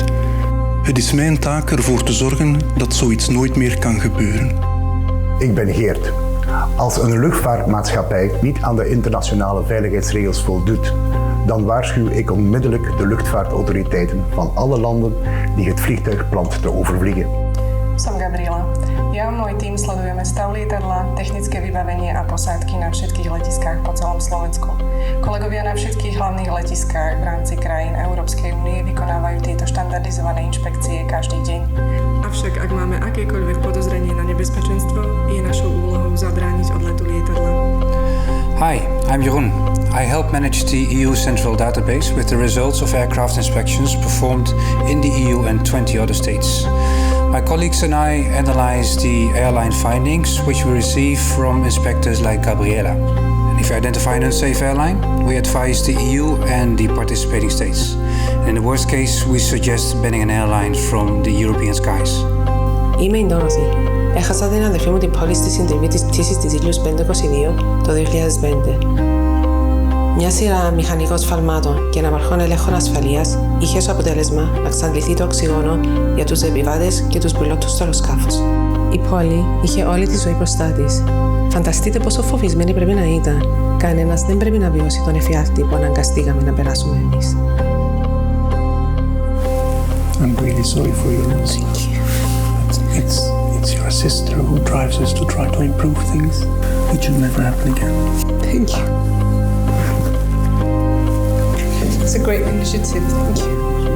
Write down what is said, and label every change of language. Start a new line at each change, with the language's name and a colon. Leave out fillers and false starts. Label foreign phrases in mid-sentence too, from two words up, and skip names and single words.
Dutch: Het is mijn taak ervoor te zorgen dat zoiets nooit meer kan gebeuren. Ik ben Geert. Als een luchtvaartmaatschappij niet aan de internationale veiligheidsregels voldoet, dan waarschuw ik onmiddellijk de luchtvaartautoriteiten van alle landen die het vliegtuig plant te overvliegen.
Slovak: Som Gabriela. Ja a môj tím sledujeme stav lietadla, technické vybavenie a posádky na všetkých letiskách po celom Slovensku. Kolegovia na všetkých hlavných letiskách v rámci krajín Európskej únie vykonávajú tieto štandardizované inšpekcie každý deň. Avšak ak máme akékoľvek podozrenie na nebezpečenstvo, je našou úlohou zabrániť odletu lietadla.
English: Hi, I'm Jeroen. I help manage the EU Central Database with the results of aircraft inspections performed in the EU and 20 other states. My colleagues and I analyze the airline findings which we receive from inspectors like Gabriela. And if we identify an unsafe airline, we advise the EU and the participating states. And in the worst case, we suggest banning an airline from the European skies.
Greek: Είμαι η Ντόραθη. Έχασα την αδερφή μου την πόλη στη συντριβή της πτήσης της Ήλιους 522 το 2005. Μια σειρά μηχανικών σφαλμάτων και αναπαρχών ελέγχων ασφαλείας είχε ως αποτέλεσμα να εξαντληθεί το οξυγόνο για τους επιβάτες και τους πιλότους στο αεροσκάφος. Η πόλη είχε όλη τη ζωή μπροστά της. Φανταστείτε πόσο φοβισμένη πρέπει να ήταν. Κανένας δεν πρέπει να βιώσει τον εφιάλτη που αναγκαστήκαμε να περάσουμε εμείς.
English: I'm really sorry for your loss. Thank you. It's your sister who drives us to try to improve things. It should never happen again. Thank you. It's a great initiative. Thank you.